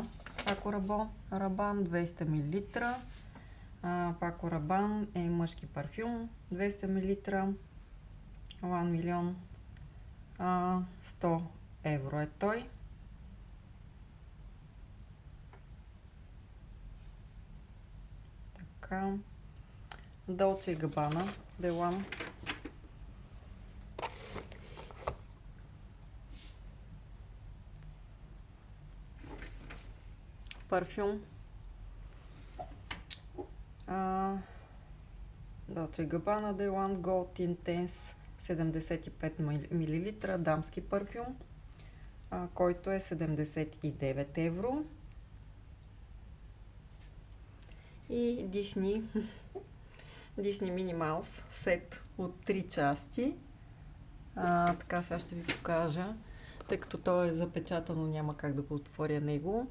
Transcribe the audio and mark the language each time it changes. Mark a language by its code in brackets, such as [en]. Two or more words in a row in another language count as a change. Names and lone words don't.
[bg] Paco Rabanne 200 мл. Paco Rabanne е мъжки парфюм, 200 мл. 1 милион. 100 евро е той. Така. Dolce & Gabbana The One. Парфюм. Dolce & Gabbana The One Gold Intense 75 мл дамски парфюм, който е 79 евро. И Disney Minnie Mouse сет от 3 части. Така, сега ще ви покажа, тъй като то е запечатано, няма как да го отворя него.